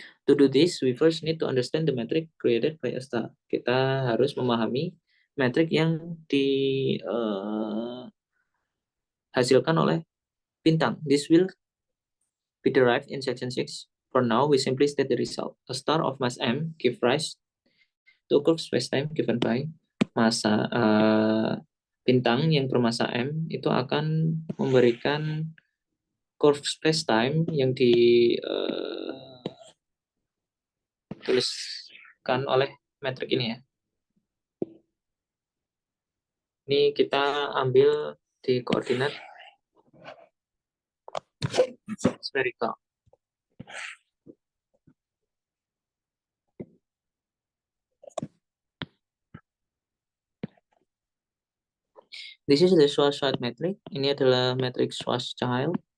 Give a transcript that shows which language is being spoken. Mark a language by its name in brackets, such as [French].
[English] To do this, we first need to understand the metric created by a star. [Indonesian] Kita harus memahami metrik yang dihasilkan oleh bintang. [English] This will be derived in section 6. For now, we simply state the result. A star of mass m give rise to a curved spacetime given by [Indonesian] massa bintang yang bermasa m itu akan memberikan curve spacetime yang dituliskan oleh metrik ini ya. Ini kita ambil di koordinat spherical. [English] This is the Schwarzschild metric. [Indonesian] Ini adalah metrik Schwarzschild.